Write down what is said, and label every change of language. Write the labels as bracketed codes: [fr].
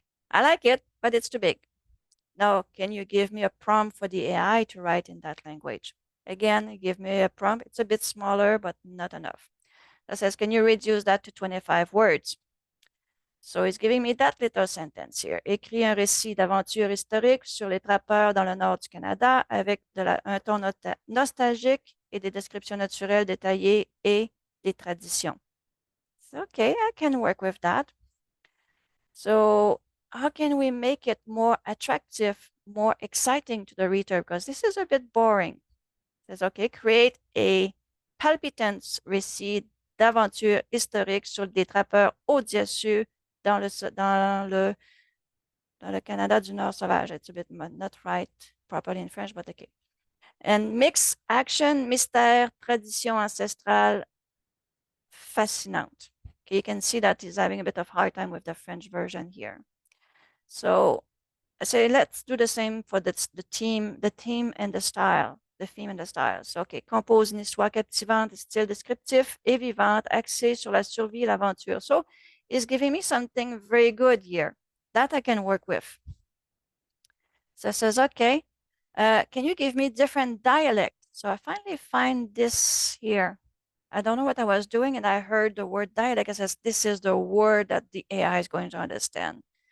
[en] I like it, but it's too big. Now, can you give me a prompt for the AI to write in that language? Again, give me a prompt. It's a bit smaller, but not enough. That says, can you reduce that to 25 words? So it's giving me that little sentence here. [fr] Écris un récit d'aventure historique sur les trappeurs dans le nord du Canada avec un ton nostalgique et des descriptions naturelles détaillées et des traditions. [en] So, okay, I can work with that. So how can we make it more attractive, more exciting to the reader? Because this is a bit boring. It says, okay, create a [fr] palpitant récit d'aventure historique sur des trappeurs audacieux dans le Canada du Nord sauvage. [en] It's a bit not right properly in French, but okay. And mix action, mystère, [fr] tradition ancestrale, fascinante. [en] Okay, you can see that he's having a bit of hard time with the French version here. So I say let's do the same for the theme and the style. The theme and the style. [fr] So, okay, compose une histoire captivante, style descriptif et vivante, axée sur la survie et l'aventure. [en] So it's giving me something very good here that I can work with. So it says, okay, can you give me different dialect? So I finally find this here. I don't know what I was doing, and I heard the word dialect. It says, this is the word that the AI is going to understand.